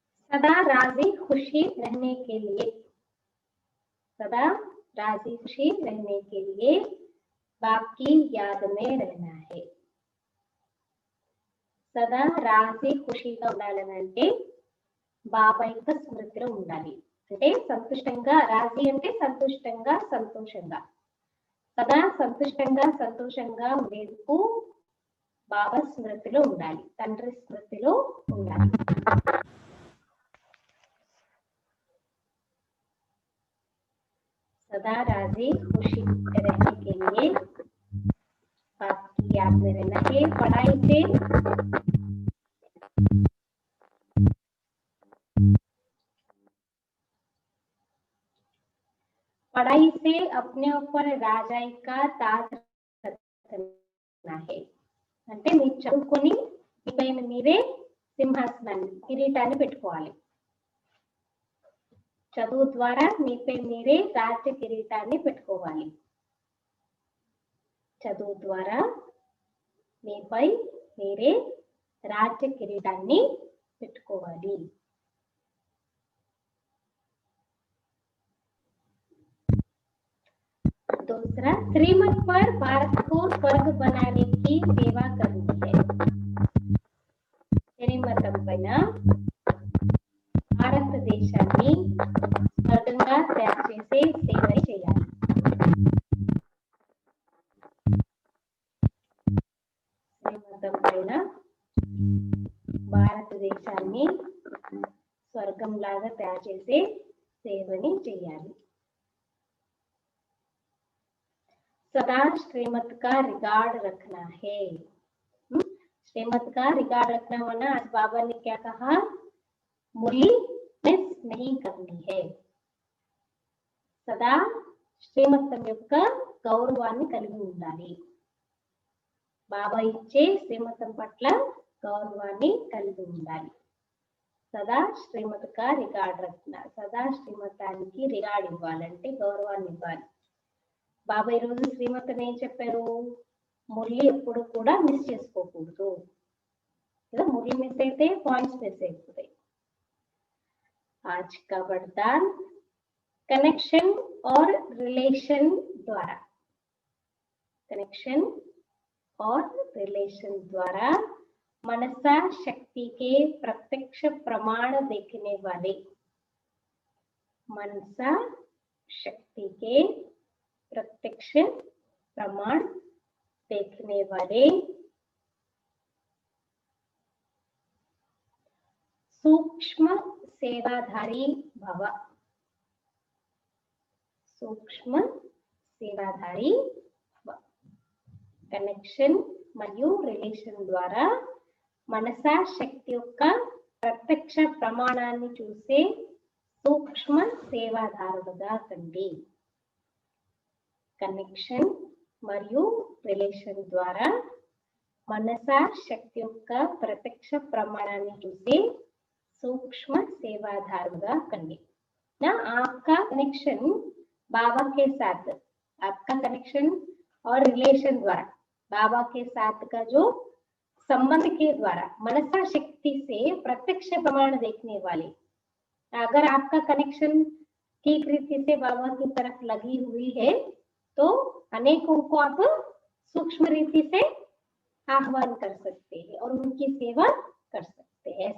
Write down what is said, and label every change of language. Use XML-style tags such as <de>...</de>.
<hi>सदा राजी खुशी रहने के लिए, सदा राजी खुशी रहने के लिए बाप की याद में रहना है।</hi> <te>సదా రాజీ ఖుషిగా ఉండాలనంటే బాబా యొక్క స్మృతిలో ఉండాలి. అంటే సంతుష్టంగా, రాజీ అంటే సంతుష్టంగా సంతోషంగా, సదా సంతుష్టంగా సంతోషంగా ఉండేందుకు బాబా స్మృతిలో ఉండాలి, తండ్రి స్మృతిలో ఉండాలి.</te> <hi>सदा राजी खुशी रहने के लिए बाप की याद में रहना है। पढ़ाई से अपने ऊपर राजाई का ताज रखना है।</hi> <te>అంటే మీరు చదువుకొని మీ పైన మీరే సింహాసనాన్ని, కిరీటాన్ని పెట్టుకోవాలి. చదువు ద్వారా మీపై మీరే రాజ్య కిరీటాన్ని పెట్టుకోవాలి. చదువు ద్వారా మీపై మీరే రాజ్య కిరీటాన్ని పెట్టుకోవాలి.</te> <hi>दूसरा, श्रीमत पर भारत को स्वर्ग बनाने की सेवा करनी है.</hi> <te>శ్రీమతం పైన భారతదేశాన్ని స్వర్గంగా తయారు చేసే సేవ చేయాలి. శ్రీమతం పైన భారతదేశాన్ని స్వర్గంలాగా తయారు చేసే సేవని చేయాలి.</te> <hi>सदा श्रीमत का रिकॉर्ड रखना है. श्रीमत का रिकॉर्ड रखना माना, आज बाबा ने क्या कहा, मुरली मिस नहीं करनी है.</hi> <te>सदा శ్రీమతం యొక్క గౌరవాన్ని కలిగి ఉండాలి. బాబా ఇచ్చే శ్రీమతం పట్ల గౌరవాన్ని కలిగి ఉండాలి.</te> <hi>సదా శ్రీమత కా రికార్డ్ రఖనా,</hi> <te>సదా శ్రీమతానికి రికార్డ్ ఇవ్వాలంటే గౌరవాన్ని ఇవ్వాలి. బాబా ఈరోజు శ్రీమతం ఏం చెప్పారు, మురళి ఎప్పుడు కూడా మిస్ చేసుకోకూడదు. ఇలా మురళి మిస్ అయితే పాయింట్స్ మిస్ అయిపోతాయి.</te> <hi>आज का वरदान कनेक्शन और रिलेशन द्वारा, कनेक्शन और रिलेशन द्वारा मनसा शक्ति के प्रत्यक्ष प्रमाण देखने वाले, मनसा शक्ति के प्रत्यक्ष प्रमाण देखने वाले सूक्ष्म सेवाधारी भव.</hi> <te>सूक्ष्म సేవాధారి కనెక్షన్ మరియు రిలేషన్ ద్వారా మనసా శక్తి యొక్క ప్రత్యక్ష ప్రమాణాన్ని చూసే సూక్ష్మ సేవాదారుడుగా కండి. కనెక్షన్ మరియు రిలేషన్ ద్వారా మనసా శక్తి యొక్క ప్రత్యక్ష ప్రమాణాన్ని చూసే सूक्ष्म सेवाधारुगा कंडी.</te> <hi>ना आपका कनेक्शन बाबा के साथ, आपका कनेक्शन और रिलेशन द्वारा बाबा के साथ का जो संबंध के द्वारा मनसा शक्ति से प्रत्यक्ष प्रमाण देखने वाले, अगर आपका कनेक्शन ठीक रीति से बाबा की तरफ लगी हुई है तो अनेकों को आप सूक्ष्म रीति से आह्वान कर सकते हैं और उनकी सेवा कर सकते हैं।</hi>